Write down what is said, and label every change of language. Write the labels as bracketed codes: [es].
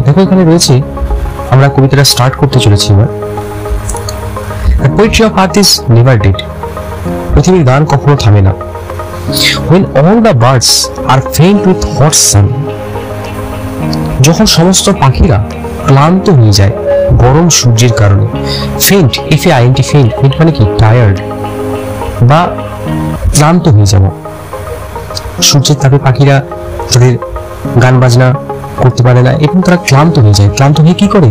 [bn] দেখো এখানে রয়েছে, আমরা কবিতাটা স্টার্ট করতে চলেছি এবার। [en] The poetry of earth is never dead। [bn] পৃথিবীর গান কখনো থামে না। [en] When all the birds are faint with hot sun। [bn] যখন সমস্ত পাখিরা ক্লান্ত হয়ে যায় গরম সূর্যের কারণে। ফেন্ট, FAINT, ফেন্ট মানে কি? টায়ার্ড বা ক্লান্ত হয়ে যাওয়া। সূর্যের তাপে পাখিরা তাদের গান বাজনা করতে পারে না এবং তারা ক্লান্ত হয়ে যায়। ক্লান্ত হয়ে কি করে?